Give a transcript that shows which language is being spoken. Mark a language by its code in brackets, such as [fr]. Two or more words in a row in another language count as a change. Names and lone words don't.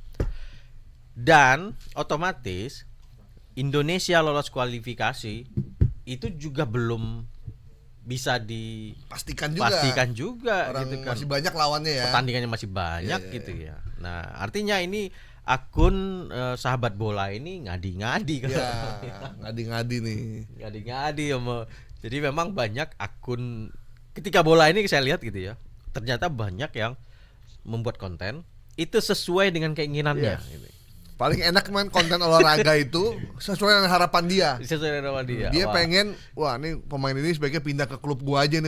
[id] Dan otomatis Indonesia lolos kualifikasi itu juga belum bisa dipastikan juga orang gitu kan. Masih banyak lawannya ya. Pertandingannya masih banyak gitu ya. Nah, artinya ini akun sahabat bola ini ngadi-ngadi kan. Ngadi-ngadi nih. Ngadi-ngadi ya. Jadi memang banyak akun ketika bola ini saya lihat gitu ya. Ternyata banyak yang membuat konten itu sesuai dengan keinginannya gitu. Paling enak main konten olahraga itu sesuai dengan harapan dia. Dia pengen, wah ini pemain ini sebaiknya pindah ke klub gua aja nih.